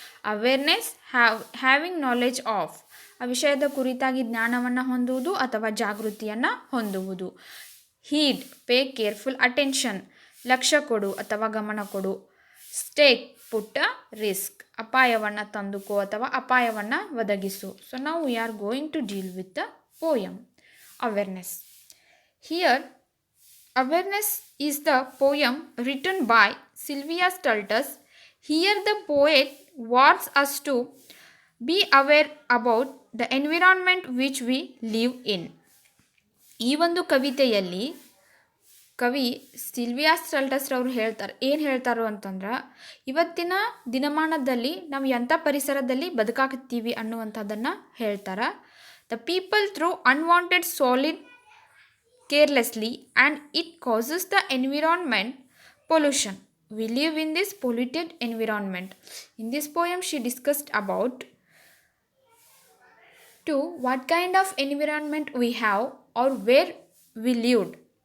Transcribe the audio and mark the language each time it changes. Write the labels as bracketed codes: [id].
[kn] Awareness, [en] having knowledge of, [kn] ಆ ವಿಷಯದ ಕುರಿತಾಗಿ ಜ್ಞಾನವನ್ನು ಹೊಂದುವುದು ಅಥವಾ ಜಾಗೃತಿಯನ್ನು ಹೊಂದುವುದು. ಹೀಡ್, [en] pay careful attention, [kn] ಲಕ್ಷ್ಯ ಕೊಡು ಅಥವಾ ಗಮನ ಕೊಡು. ಸ್ಟೇಕ್, [en] put risk, [kn] ಅಪಾಯವನ್ನು ತಂದುಕೋ ಅಥವಾ ಅಪಾಯವನ್ನು ಒದಗಿಸು. [en] So ನಾವು we are going to deal with the poem Awareness. Here, Awareness is the poem written by Sylvia Stultus. Here the poet warns us to be aware about the environment which we live in. [kn] ಈ ಒಂದು ಕವಿತೆಯಲ್ಲಿ ಕವಿ Sylvia ಸ್ಟಲ್ಟಸ್ ರವರು ಏನು ಹೇಳ್ತಾರೋ ಅಂತಂದ್ರೆ, ಇವತ್ತಿನ ದಿನಮಾನದಲ್ಲಿ ನಾವು ಎಂಥ ಪರಿಸರದಲ್ಲಿ ಬದುಕಾಕತ್ತೀವಿ ಅನ್ನುವಂಥದ್ದನ್ನು ಹೇಳ್ತಾರೆ. [en] The people throw unwanted solid carelessly and it causes the environment pollution. We live in this polluted environment. In this poem she discussed about what kind of environment we have or where we lived.